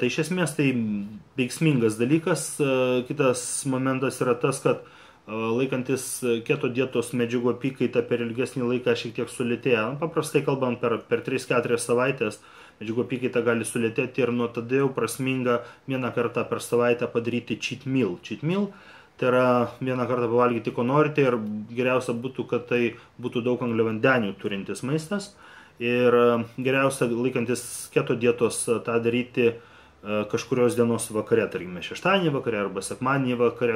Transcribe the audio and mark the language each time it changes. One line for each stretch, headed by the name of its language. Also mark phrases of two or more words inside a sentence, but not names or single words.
Lithuanian: Iš esmės tai veiksmingas dalykas. Kitas momentas yra tas, kad laikantis keto dietos medžiagų apykaita per ilgesnį laiką šiek tiek sulėtėja. Paprastai kalbant, per 3-4 savaitės medžiagų apykaita gali sulėtėti ir nuo tada jau prasminga vieną kartą per savaitę padaryti
English: cheat meal. Cheat meal
Lithuanian: tai yra vieną kartą pavalgyti, ko norite, ir geriausia būtų, kad tai būtų daug angliavandenių turintis maistas. Ir geriausia laikantis keto dietos tą daryti kažkurios dienos vakare, tarkime šeštadienį vakare arba sekmadienį vakare.